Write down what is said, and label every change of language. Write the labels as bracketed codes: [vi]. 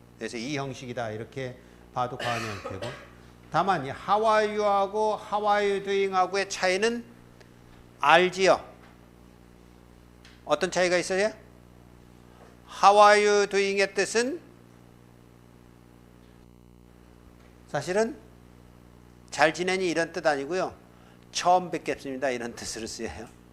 [ko] 그래서 이 형식이다 이렇게 봐도 과언이 안 되고. 다만 이 [en] how are you [ko] 하고 [en] how are you doing [ko] 하고의 차이는 알지요? 어떤 차이가 있어요? [en] How are you doing [ko] 의 뜻은 사실은 잘 지내니 이런 뜻 아니고요. 처음 뵙겠습니다 이런 뜻으로 쓰여요.